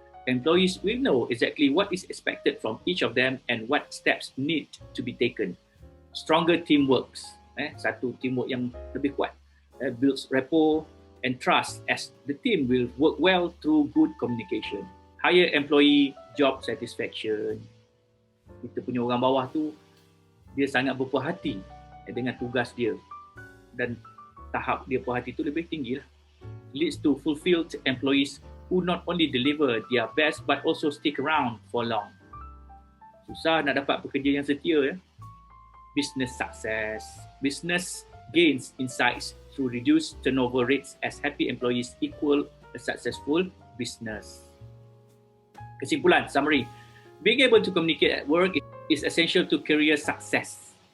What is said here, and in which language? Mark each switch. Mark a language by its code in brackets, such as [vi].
[en] Employees will know exactly what is expected from each of them and what steps need to be taken. Stronger teamwork. [ms] Satu teamwork yang lebih kuat. [en] Builds rapport and trust as the team will work well through good communication. Higher employee job satisfaction. [ms] Kita punya orang bawah tu, dia sangat berpuas hati dengan tugas dia. Dan tahap dia puas hati tu lebih tinggi lah. [en] Leads to fulfilled employees who not only deliver their best but also stick around for long. [ms] Susah nak dapat pekerja yang setia. [en] Business success. Business gains insights through reduced turnover rates as happy employees equal a successful business. [ms] Kesimpulan, [en] summary. Being able to communicate at work is essential to career success.